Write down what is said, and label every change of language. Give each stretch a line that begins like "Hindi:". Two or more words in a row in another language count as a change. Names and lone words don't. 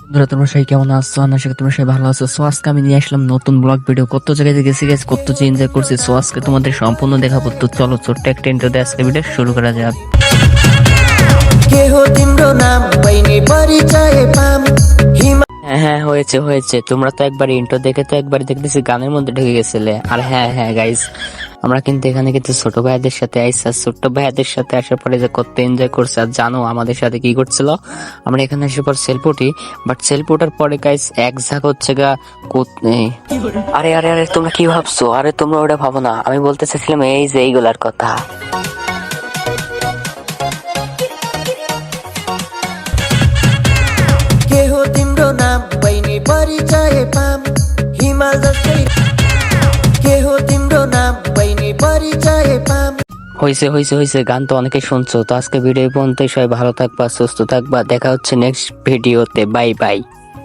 Bangla: বন্ধুরা তোমরা সবাই কেমন আছো? আশা করি তোমরা সবাই ভালো আছো। সো আজকে আমি নিয়ে আসলাম নতুন
English: blog video.
Bangla: কত জায়গায় গেছি গাইস, কত এনজয় করছি। সো আজকে তোমাদের সম্পূর্ণ দেখাবো। তো চলো ছোট্ট একটা ইন্ট্রো দিয়ে আজকে ভিডিও শুরু করা যাক।
Nepali: के हो तिम्रो नाम बहिनी परिचय पाम हिमा
Bangla: হ্যাঁ হয়েছে হয়েছে, তোমরা তো একবার ইন্ট্রো দেখে তো একবার দেখতেছি গানের মধ্যে ঢুকে গেছিলে। আর হ্যাঁ গাইস, আমরা কিন্তু এখানে কিন্তু ছোট ভাইদের সাথে আইসি। আর ছোট্ট ভাইদের সাথে আসার পরে যে কত এনজয় করছে। আর জানো আমাদের সাথে কি করছিল? আমরা এখানে আসার পর সেলফি উঠি, বাট সেলফি ওঠার পরে গাইস এক ঝাঁক হচ্ছে গা কোত নেই। আরে আরে আরে তোমরা কি ভাবছো? আরে তোমরা ওটা ভাবো না, আমি বলতে চাইছিলাম এই যে এইগুলার কথা।
Nepali: के हो तिम्रो नाम बहिनी परिचय पाम हिमाल जस्तै के हो तिम्रो नाम बहिनी परिचय पाम
Bangla: হয়েছে হয়েছে হয়েছে, গান তো অনেকে শুনছো। তো আজকে ভিডিও পর্যন্ত সবাই ভালো থাকবা, সুস্থ থাকবা। দেখা হচ্ছে নেক্সট ভিডিওতে।
English: bye bye.